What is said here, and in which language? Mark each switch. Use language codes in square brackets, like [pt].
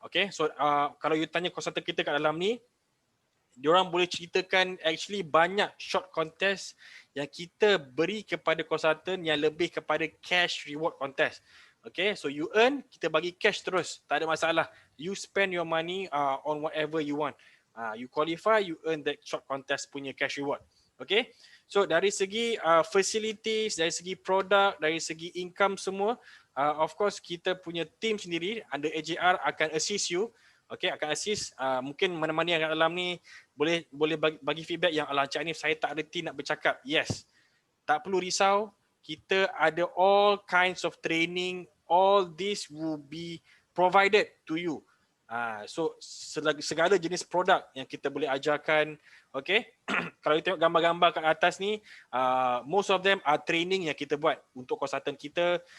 [ms] Okay, so kalau you tanya konsultan kita kat dalam ni, diorang boleh ceritakan actually banyak short contest yang kita beri kepada konsultan yang lebih kepada cash reward contest. [en] Okay, so you earn, [ms] kita bagi cash terus, tak ada masalah. [en] You spend your money on whatever you want. You qualify, you earn that short contest punya cash reward. [ms] Okay, so dari segi facilities, dari segi produk, dari segi income semua, of course kita punya team sendiri under AJR akan assist you. Okay, akan assist. Mungkin mana-mana yang kat dalam ni boleh bagi feedback yang ala Cik Hanif, saya tak reti nak bercakap. Yes, tak perlu risau. Kita ada [en] all kinds of training. All this will be provided to you. [ms] So segala jenis produk yang kita boleh ajarkan. Okay, kalau you tengok gambar-gambar kat atas ni, [en] most of them are training [ms] yang kita buat untuk konsultan kita.